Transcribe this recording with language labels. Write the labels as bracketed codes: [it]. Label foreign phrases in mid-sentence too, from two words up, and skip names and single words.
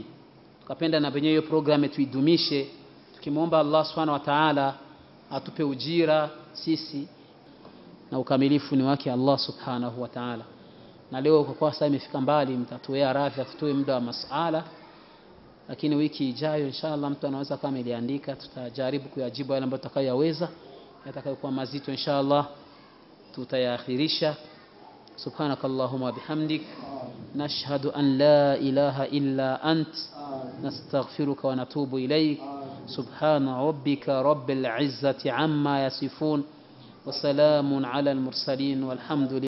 [sw] Tukapenda na benye hiyo program tuidumishe, tukimuomba Allah [ar] سبحانه وتعالى [sw] atupe ujira sisi, na ukamilifu ni wake Allah [ar] سبحانه وتعالى. [sw] Na leo kwa sasa imefika mbali, mtatuea radhi tutoe muda wa masala, lakini wiki ijayo inshallah mtu anaweza kama aliandika, tutajaribu kuyajibu yale ambayo tutakayoweza. Yatakayokuwa mazito inshallah tutayaakhirisha. [ar] سبحانك اللهم وبحمدك نشهد أن لا إله إلا أنت نستغفرك ونتوب إليك. سبحان ربك رب العزة عما يصفون وسلام على المرسلين والحمد لله.